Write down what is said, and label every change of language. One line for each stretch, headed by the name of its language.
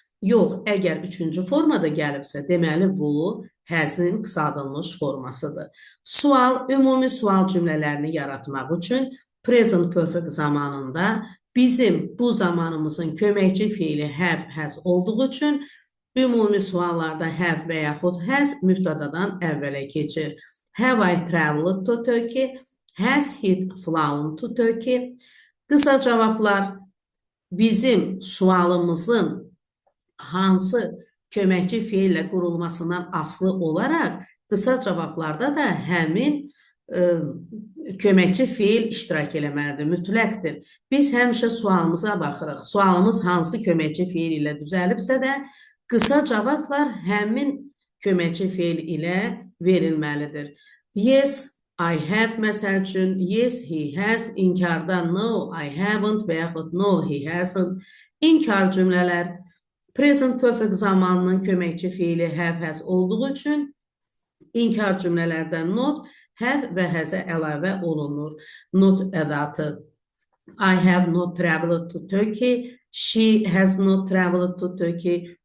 Azerbaijani: Yox, əgər üçüncü formada gəlibsə, deməli bu has'in qısaldılmış formasıdır. Sual, ümumi sual cümlələrini yaratmaq üçün present perfect zamanında bizim bu zamanımızın köməkçi feili have, has olduğu üçün ümumi suallarda have və yaxud has mübtədadan əvvələ keçir.
English: Have I traveled to Turkey? Has he flown to Turkey?
Azerbaijani: Qısa cavablar bizim sualımızın hansı köməkçi feillə qurulmasından asılı olaraq qısa cavablarda da həmin köməkçi feil iştirak eləməlidir, mütləqdir. Biz həmişə sualımıza baxırıq. Sualımız hansı köməkçi feil ilə düzəlibsə də qısa cavablar həmin köməkçi feil ilə verilməlidir.
English: Yes, I have
Azerbaijani: məsəl üçün,
English: yes, he has,
Azerbaijani: inkarda
English: no, I haven't
Azerbaijani: və yaxud
English: no, he hasn't.
Azerbaijani: İnkar cümlələr present perfect zamanının köməkçi feili have, has olduğu üçün inkar cümlələrdən not, have və has-ə əlavə olunur. Not ədatı.
English: I have not traveled to Turkey, she has not traveled to Turkey.